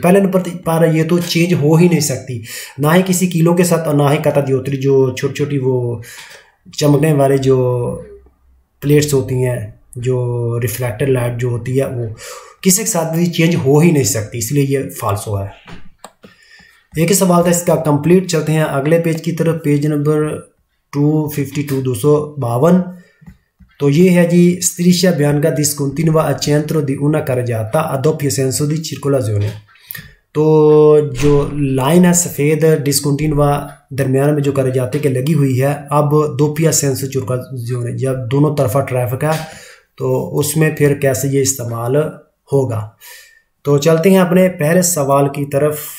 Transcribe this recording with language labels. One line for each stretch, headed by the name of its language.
Hindi: पहले नंबर पर ये तो चेंज हो ही नहीं सकती, ना ही किसी किलो के साथ और ना ही कातादियोत्री जो छोटी छोटी वो चमकने वाले जो प्लेट्स होती हैं, जो रिफ्लेक्टेड लाइट जो होती है, वो किसी के साथ भी चेंज हो ही नहीं सकती, इसलिए ये फाल्सो है। एक ही सवाल था इसका कंप्लीट। चलते हैं अगले पेज की तरफ, पेज नंबर 252 252। तो ये है जी,
Italian: striscia bianca discontinua al centro di una carreggiata a doppio senso di circolazione।
Hindi: तो जो लाइन है सफ़ेद डिस्कंटिन्यूआ दरमियान में जो carreggiate के लगी हुई है, अब
Italian: doppio senso di circolazione
Hindi: जब दोनों तरफा ट्रैफिक है तो उसमें फिर कैसे ये इस्तेमाल होगा। तो चलते हैं अपने पहले सवाल की तरफ।